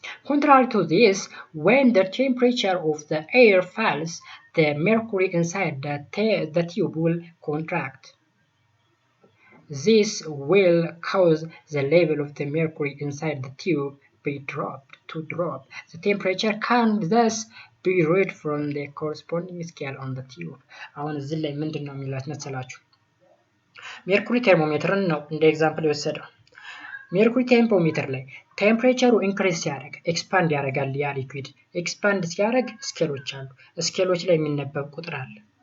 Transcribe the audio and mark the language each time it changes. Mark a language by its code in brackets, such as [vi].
[en] contrary to this when the temperature of the air falls the mercury inside the tube will contract this will cause the level of the mercury inside the tube to drop. The temperature can thus be read from the corresponding scale on the tube. [am] አሁን እዚህ ላይ ምንድነው የሚላት መሰላችሁ ሜርኩሪ ቴርሞሜትርን ነው እንደ ኤግዛምፕል የወሰደው ሜርኩሪ ቴርሞሜትር ላይ ቴምፕሬቸሩ ኢንክሪዝ ሲያደርግ ኤክስፓንድ ያደርጋል ያ ሊኩዊድ ኤክስፓንድ ሲያደርግ ስኬሎች አሉ ስኬሎች ላይ የሚነበብ ቁጥር አለ